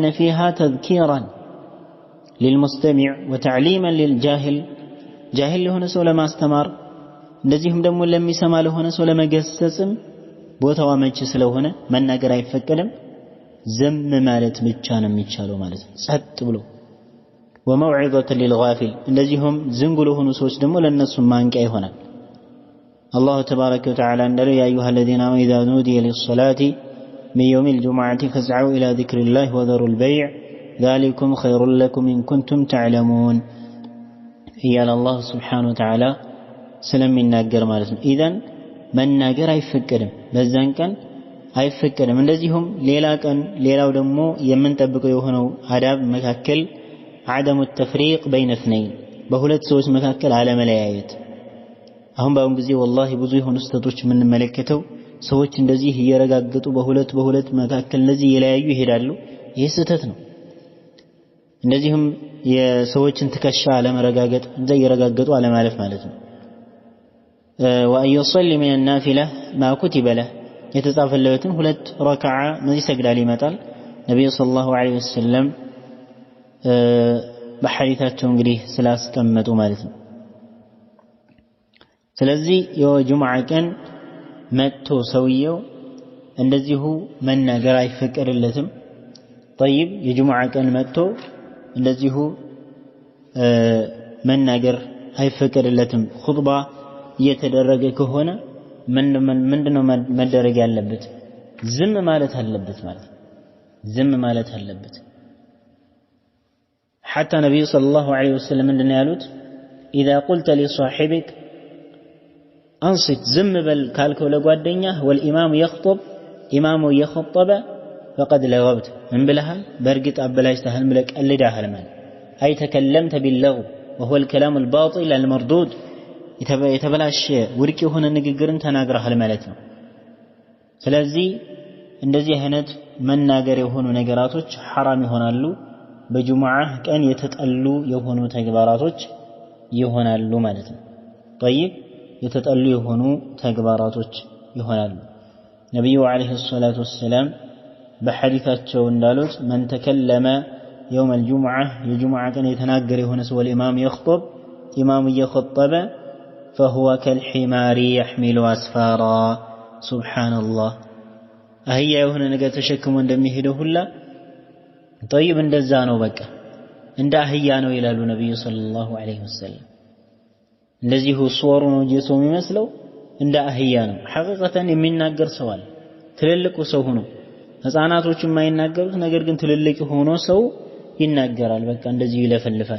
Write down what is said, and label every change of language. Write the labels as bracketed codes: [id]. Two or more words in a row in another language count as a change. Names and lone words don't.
[ar] فيها تذكيرا للمستمع وتعليما للجاهل جاهل له سو لما استمر [am] እንደዚህም ደግሞ ለሚሰማ ለሆነ ሰው ለመገሰጽም ቦታው አመቺ ስለሆነ መናገር አይፈቀድም። ዝም ማለት ብቻ ነው የሚቻለው ማለት ነው ጸጥ ብሎ [ar] وموعظة للغافل [am] እንደዚህም ዝንጉ ለሆኑ ሰዎች ደግሞ ለነሱ ማንቂያ ይሆናል። الله [ar] تبارك وتعالى እንዳለው يا أيها الذين آمنوا إذا نودي للصلاة من يوم الجمعة فاسعوا إلى ذكر الله وذروا البيع ذلكم خير لكم إن كنتم تعلمون يا الله سبحانه وتعالى [am] ስለሚናገር ማለት ነው። ኢذن መናገር አይፈቀድም በዛን ቀን አይፈቀድም። እንደዚሁም ሌላ ቀን ሌላው ደግሞ የምንጠብቀው የሆነው አዳብ መካከል عدم [ar] التفريق بين اثنين [am] በሁለት ሰዎች መካከል አለመለያየት። አሁን ባሁን ጊዜ والله ብዙ የሆኑ ስተቶች የምንመለከተው ሰዎች እንደዚህ እየረጋገጡ በሁለት መካከል እንደዚህ የለያዩ ይሄዳሉ። ይሄ ስህተት ነው። እንደዚህም የሰዎችን ትከሻ አለመረጋገጥ እንደ እየረጋገጡ አለማለፍ ማለት ነው። [ar] وأن يصلي من النافلة ما كتب له يتطافلوتن [am] ሁለት ረካዓ መዚህ ሰግዳል ይመጣል። ነብዩ [ar] صلى الله عليه وسلم [am] በሐዲታቸው እንግዲህ ስላስቀመጡ ማለት ነው። ስለዚህ የጁምዓ ቀን መጥቶ ሰውየው እንደዚሁ መናገር አይፈቀድለትም። طيب የጁምዓ ቀን መጥቶ እንደዚሁ መናገር አይፈቀድለትም። ኹጥባ እየተደረገ ከሆነ ምንድነው መደረግ ያለበት? ዝም ማለት አለበት ማለት ዝም ማለት አለበት። [ar] حتى النبي صلى الله عليه وسلم [am] ምንድነው ያሉት? [ar] إذا قلت لصاحبك أنصت [am] ዝም በል ካልከው ለጓደኛህ [ar] والإمام يخطب [am] ኢማሙ እየخطበ [ar] فقد لغوت من [am] ብለሃል በእርግጥ አበላሽተሃል ብለህ ቀልደሃል ማለት [ar] أي تكلمت باللغو وهو الكلام الباطل المردود [am] የተበላሸ ውድቅ የሆነ ንግግርን ተናግረሃል ማለት ነው። ስለዚህ እንደዚህ አይነት መናገር የሆኑ ነገራቶች حرام ይሆናሉ። በጁምዓ ቀን የተጠሉ የሆኑ ተግባራቶች ይሆናሉ ማለት ነው። طيب የተጠሉ የሆኑ ተግባራቶች ይሆናሉ። ነብዩ [ar] عليه الصلاة والسلام [am] በሐዲታቸው እንዳሉት [ar] من تكلم يوم الجمعة [am] የጁምዓ ቀን የተናገረ የሆነ ሰው [ar] والإمام يخطب [am] ኢማሙ እየخطበ [ar] فهو كالحمار يحمل أسفارا سبحان الله [am] አህያ የሆነ ነገር ተሸክሞ እንደሚሄደው ሁላ ጠይብ እንደዛ ነው በቃ እንደ አህያ ነው ይላሉ ነብዩ [ar] صلى الله عليه وسلم። [am] እንደዚሁ ሱወሩ ነው እንጂ ሰው የሚመስለው እንደ አህያ ነው። ሐቂቀተን የሚናገር ሰው አለ ትልልቁ ሰው ሆኖ ህፃናቶች የማይናገሩት ነገር ግን ትልልቅ ሆኖ ሰው ይናገራል። በቃ እንደዚህ ይለፈልፋል